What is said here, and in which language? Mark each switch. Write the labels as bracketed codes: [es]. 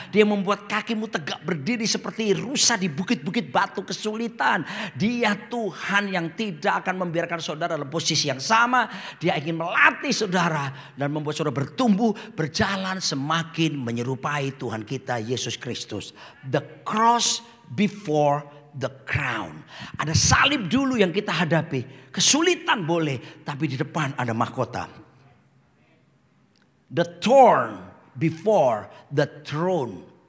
[id] Dia membuat kakimu tegak berdiri seperti rusa di bukit-bukit batu kesulitan. Dia Tuhan yang tidak akan membiarkan saudara dalam posisi yang sama. Dia ingin melatih saudara dan membuat saudara bertumbuh, berjalan semakin menyerupai Tuhan kita Yesus Kristus. [en] The cross before the crown. [id] Ada salib dulu yang kita hadapi. Kesulitan boleh, tapi di depan ada mahkota. [en] The thorn before the throne.